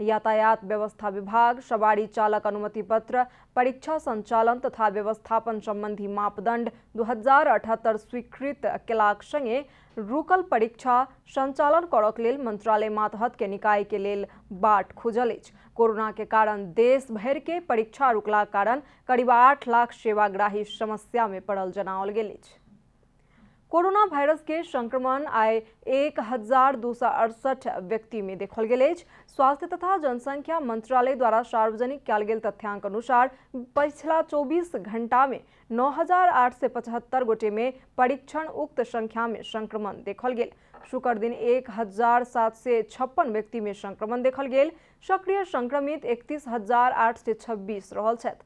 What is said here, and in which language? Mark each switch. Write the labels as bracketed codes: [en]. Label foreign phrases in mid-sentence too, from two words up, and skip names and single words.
[mai] यातायात व्यवस्था विभाग सवारी चालक अनुमति पत्र परीक्षा संचालन तथा व्यवस्थापन संबंधी मापदंड 2078 स्वीकृत केलाक संगे रुकल परीक्षा संचालन करक लेल मंत्रालय मातहत के निकाय के लेल बाट खुजल अछि। कोरोना के कारण देश भर के परीक्षा रुकला कारण करीब 8 लाख सेवाग्राही समस्या में पड़ल जनाओल गेल अछि। कोरोना वायरस के संक्रमण आइ 1268 व्यक्ति में देखल गेल अछि। स्वास्थ्य तथा जनसंख्या मंत्रालय द्वारा सार्वजनिक कयल गेल तथ्यांक अनुसार पिछला 24 घंटा में 9875 गोटे में परीक्षण उक्त संख्या में संक्रमण देखल गेल। शुक्र दिन 1756 व्यक्ति में संक्रमण देखल गेल। सक्रिय संक्रमित 31826 रहल छथि।